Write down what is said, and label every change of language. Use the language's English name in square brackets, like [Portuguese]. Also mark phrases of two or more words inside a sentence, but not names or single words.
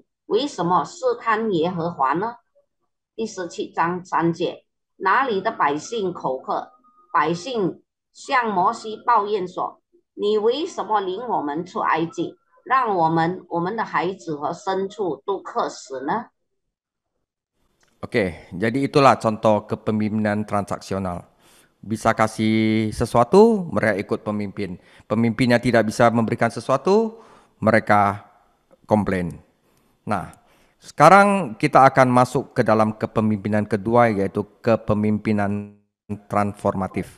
[Chinese] 为什么试探耶和华呢？” 第17章3节，那里的百姓口渴，百姓向摩西抱怨说：“你为什么领我们出埃及，让我们的孩子和牲畜都渴死呢？” [Indonesian] Oke, jadi itulah contoh kepemimpinan transaksional. Bisa kasih sesuatu, mereka ikut pemimpin. Pemimpinnya tidak bisa memberikan sesuatu, mereka komplain. Nah, sekarang kita akan masuk ke dalam kepemimpinan kedua, yaitu kepemimpinan transformatif.